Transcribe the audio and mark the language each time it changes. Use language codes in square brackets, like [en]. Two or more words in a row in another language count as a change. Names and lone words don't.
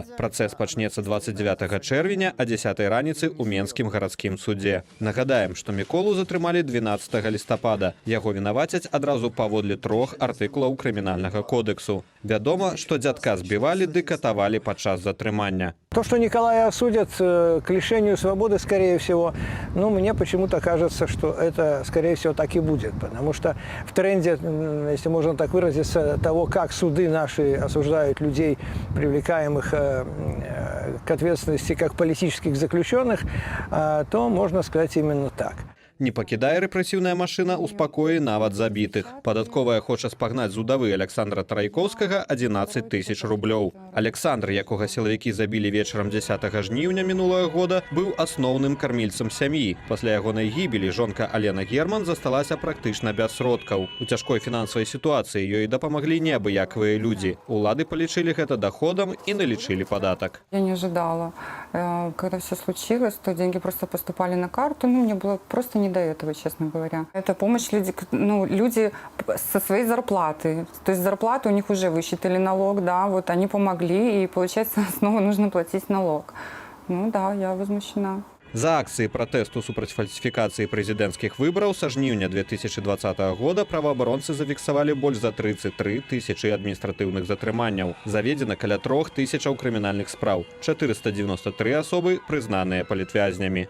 [be] Працэс пачнецца 29 чэрвеня а 10 раніцы ў Менскім гарадскім судзе. Нагадаем, што Міколу затрымалі 12 лістапада. Яго вінавацяць адразу паводле 3 артыкулаў крымінальнага кодексу. Вядома, што дзядка збівалі ды катавалі падчас затрымання. [ru] То, что Николая осудят к лишению свободы, скорее всего, мне почему-то кажется, что это, скорее всего, так и будет. Потому что в тренде, если можно так выразиться, того, как суды наши осуждают людей, привлекаемых к ответственности как политических заключенных, то можно сказать именно так. Не пакідае рэпрэсіўная машына ў спакоі нават забітых. Падатковая хоча спагнаць з удавы Александра Трайкоўскага 11 000 рублёў. Александр, якога сілавікі забілі вечарам 10 жніўня мінулага года, быў асноўным кармільцам сям'і. Пасля ягонай гібелі жонка Алена Герман засталася практычна без сродкаў. У цяжкой фінансавай сітуацыі ёй дапамаглі неабыякавыя людзі. Улады палічылі гэта доходам і налічылі падатак. Я не ожидала. Когда все случилось, то деньги просто поступали на карту. Мне было просто не до этого, честно говоря. Это помощь люди со своей зарплаты. То есть зарплату у них уже высчитали налог, да, вот они помогли, и получается снова нужно платить налог. Да, я возмущена. [be] За акцыі пратэсту супраць фальсіфікацыі прэзідэнцкіх выбараў са жніўня 2020 года праваабаронцы зафіксавалі больш за 33 000 адміністратыўных затрыманняў. Заведзена каля 3 000 крымінальных спраў. 493 асобы прызнаныя палітвязнямі.